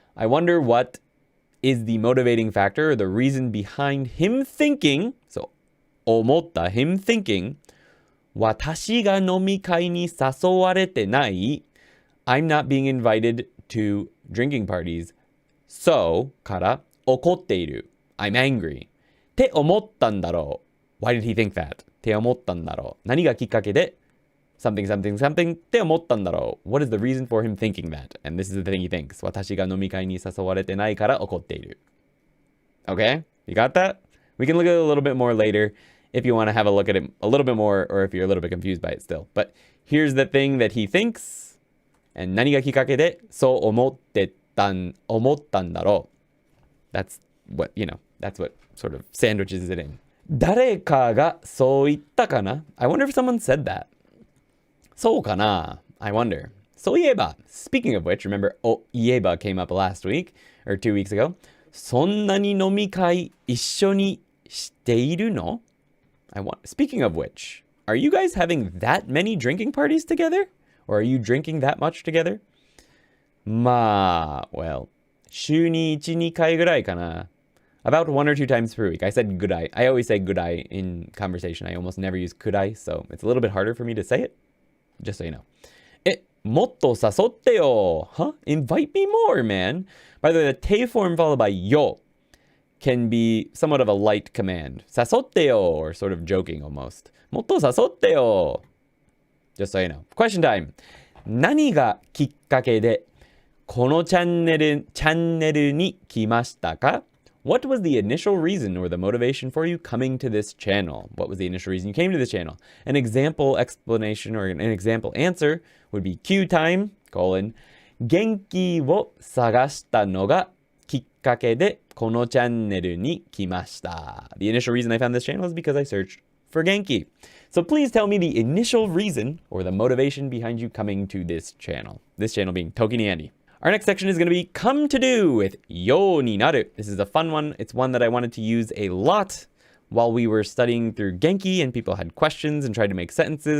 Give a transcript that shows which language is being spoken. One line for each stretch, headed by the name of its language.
English: I wonder what is the motivating factor, or the reason behind him thinking, so
Japanese: 思った
English: him thinking,
Japanese: 私が飲み会に誘われてない
English: I'm not being invited to drinking parties. So
Japanese: から怒っている
English: I'm angry
Japanese: って思ったんだろう
English: Why did he think that?
Japanese: って思ったんだろう何がきっかけで
English: something something something
Japanese: って思ったんだろう
English: What is the reason for him thinking that? And this is the thing he thinks
Japanese: 私が飲み会に誘われてないから怒っている
English: Okay? You got that? We can look at it a little bit more later if you want to have a look at it a little bit more, or if you're a little bit confused by it still. But here's the thing that he thinks, and
Japanese: 何がきっかけでそう思ったんだろう.
English: That's what, that's what sort of sandwiches it in.
Japanese: 誰かがそう言ったかな?
English: I wonder if someone said that.
Japanese: そうかな?
English: I wonder.
Japanese: そういえば,
English: speaking of which, remember,
Japanese: いえば
English: came up last week, or 2 weeks ago.
Japanese: そんなに飲み会一緒にしているの?
English: Speaking of which, are you guys having that many drinking parties together? Or are you drinking that much together?
Japanese: まあ,
English: well,
Japanese: 週に1、2回ぐらいかな.
English: About 1 or 2 times per week. I said good eye. I always say good eye in conversation. I almost never use could I, so it's a little bit harder for me to say it. Just so you know.
Japanese: もっと誘ってよ.
English: Huh? Invite me more, man. By the way, the te form followed by yo can be somewhat of a light command.
Japanese: 誘ってよ,
English: or sort of joking almost.
Japanese: もっと誘ってよ.
English: Just so you know. Question time.
Japanese: 何がきっかけでこのチャンネルに来ましたか?
English: What was the initial reason or the motivation for you coming to this channel? What was the initial reason you came to this channel? An example explanation or an example answer would be Q time, :
Japanese: 元気を探したのがきっかけでこのチャンネルに来ました.
English: The initial reason I found this channel is because I searched for Genki. So please tell me the initial reason or the motivation behind you coming to this channel. This channel being ToKini Andy. Our next section is going to be come to do with ようになる. This is a fun one. It's one that I wanted to use a lot while we were studying through Genki and people had questions and tried to make sentences.